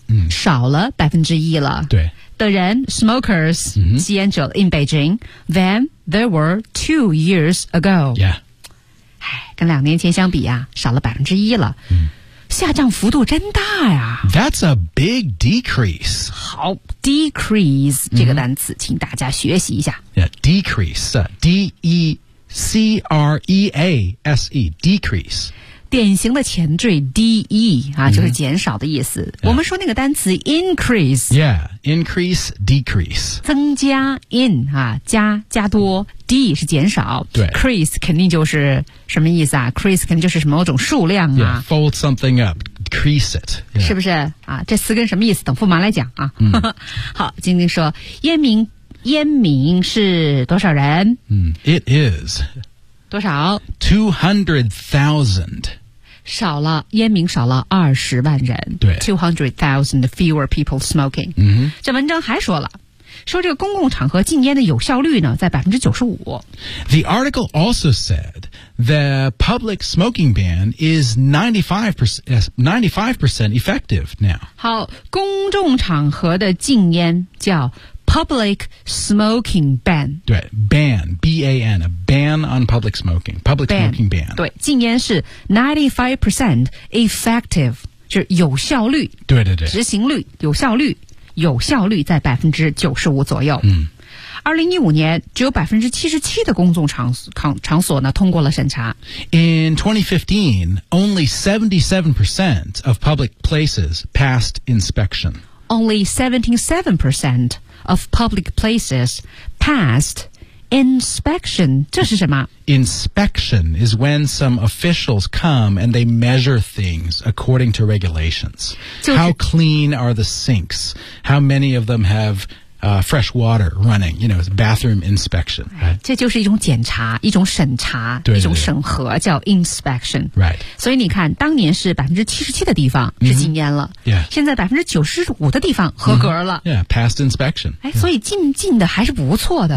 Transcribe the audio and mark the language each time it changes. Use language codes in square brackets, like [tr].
[zh] 嗯、少了1%了对的人 smokers、嗯、吸烟者 [en] in Beijing than there were 2 years ago Yeah [zh] 跟两年前相比啊少了1%了、嗯、下降幅度真大呀 [en] That's a big decrease [zh] 好 decrease、嗯、这个单词请大家学习一下 [en] yeah, decrease D-E-C-R-E-A-S-E decrease [zh] 典型的前缀 D-E 啊、嗯、就是减少的意思、 [en] yeah. [zh] 我们说那个单词 increase [en] yeah increase decrease [zh] 增加 in 啊加多、嗯D 是减少 Crease 肯定就是什么意思啊 Crease 肯定就是什么种数量啊 [en] yeah, Fold something up Crease it、yeah. [zh] 是不是啊？这词根什么意思等驸马来讲啊、嗯、好晶晶说烟民是多少人、 [en] 嗯、It is [zh] 多少 [en] 200,000 [zh] 少了烟民少了200,000人对 [en] 200,000 fewer people smoking、 [zh] 嗯、这文章还说了说这个公共场合禁烟的有效率呢在95%。 [en] The article also said the public smoking ban is 95% effective now. [zh] 好公众场合的禁烟叫 public smoking ban。 [en] 对 ,ban, B-A-N, a ban on public smoking, public ban, smoking ban. [zh] 对禁烟是 [en] 95% effective, [zh] 就是有效率。对对对。执行率有效率。有效率在95%左右。嗯， 2015年只有77%的公众场所呢通过了审查。 [en] In 2015, only 77% of public places passed inspection. Only 77% of public places passed inspection. [zh] 这是什么 [en] ？Inspection is when some officials come and they measure things according to regulations. How clean are the sinks? How many of them have fresh water running, you know, bathroom inspection. Right? [zh] 这就是一种检查，一种审查，对对对，一种审核，叫 inspection. [en] Right. [zh] 所以你看，当年是 77% 的地方是禁烟了、 [en] mm-hmm. yeah. [zh] 现在 95% 的地方合格了。Mm-hmm. [en] Yeah, passed inspection. [zh] 哎，所以禁的还是不错的。